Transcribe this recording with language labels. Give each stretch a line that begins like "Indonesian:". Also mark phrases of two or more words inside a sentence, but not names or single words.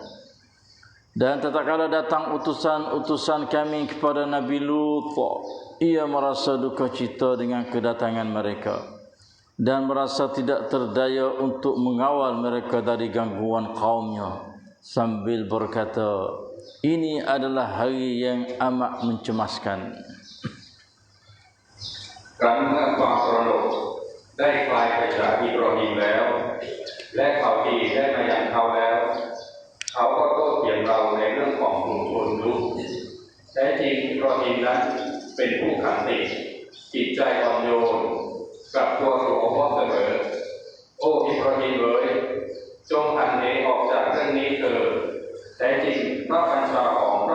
Malay: Dan tatkala datang utusan-utusan kami kepada Nabi Lut, ia merasa duka cita dengan kedatangan mereka dan merasa tidak terdaya untuk mengawal mereka dari gangguan kaumnya, sambil berkata, ini adalah hari yang amat mencemaskan.
Thai: ครั้งเมื่อความตระหนกได้คลายไปจากอิบราฮิมแล้วและข่าวดีได้มายังเขาแล้วเขาก็โต้เถียงเราในเรื่องของกลุ่มชนลุกแท้จริงอิบราฮิมนั้นเป็นผู้ขันติจิตใจอ่อนโยนกลับตัวสู่อัลเลาะห์เสมอโอ้อิบราฮิมเอ๋ยจงหันเหออกจากเรื่องนี้เถิดแท้จริงพระบัญชาของ